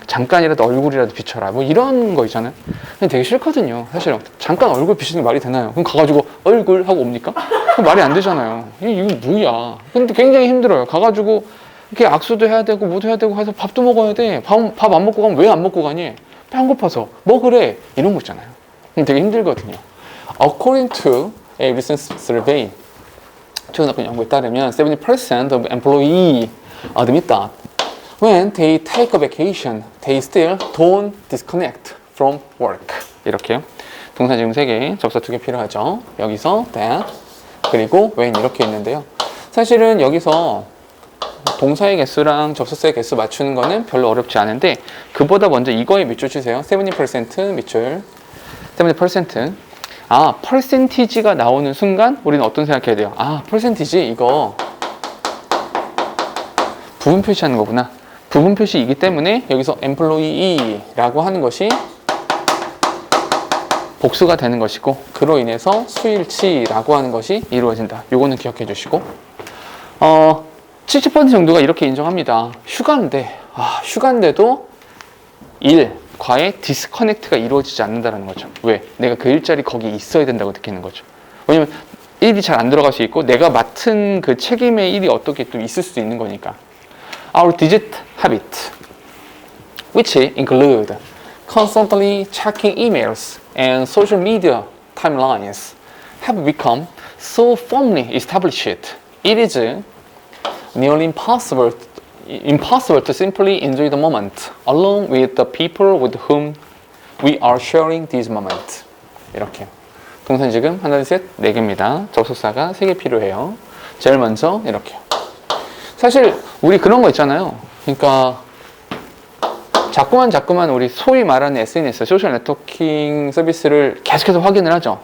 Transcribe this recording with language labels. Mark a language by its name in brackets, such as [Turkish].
[Korean] 잠깐이라도 얼굴이라도 비춰라. 뭐 이런 거 있잖아요. 근데 되게 싫거든요. 사실 잠깐 얼굴 비추는 게 말이 되나요? 그럼 가가지고 얼굴 하고 옵니까? 말이 안 되잖아요. 이거 뭐야. 근데 굉장히 힘들어요. 가가지고 이렇게 악수도 해야 되고 뭐도 해야 되고 해서 밥도 먹어야 돼. 밥 안 먹고 가면 왜 안 먹고 가니? 배 안 고파서. 먹으래. 이런 거 있잖아요. 되게 힘들거든요. [English] According to a recent survey, [Korean] 최근 어떤 연구에 따르면 [English] 70% of employees admit that when they take a vacation, they still don't disconnect from work. [Korean] 이렇게요. 동사 지금 3개, 접사 2개 필요하죠. 여기서 that, 그리고 when 이렇게 있는데요. 사실은 여기서 동사의 개수랑 접속사의 개수 맞추는 거는 별로 어렵지 않은데 그보다 먼저 이거에 밑줄 치세요. 70% 밑줄. 70%. 퍼센티지가 나오는 순간 우리는 어떤 생각해야 돼요? 퍼센티지 이거 부분 표시하는 거구나. 부분 표시이기 때문에 여기서 employee라고 하는 것이 복수가 되는 것이고 그로 인해서 수일치라고 하는 것이 이루어진다. 요거는 기억해 주시고 70% 정도가 이렇게 인정합니다. 휴가인데도 일과의 디스커넥트가 이루어지지 않는다는 거죠. 왜? 내가 그 일자리 거기에 있어야 된다고 느끼는 거죠. 왜냐면 일이 잘 안 들어갈 수 있고 내가 맡은 그 책임의 일이 어떻게 또 있을 수도 있는 거니까. [English] Our digit habit, which include constantly checking emails and social media timelines, have become so firmly established. It is nearly impossible to simply enjoy the moment along with the people with whom we are sharing this moment. [Korean] 이렇게. 동사는 지금 하나, 둘, 셋, 4개입니다. 접속사가 3개 필요해요. 제일 먼저 이렇게요. 사실 우리 그런 거 있잖아요. 그러니까 자꾸만 우리 소위 말하는 SNS, 소셜 네트워킹 서비스를 계속해서 확인을 하죠.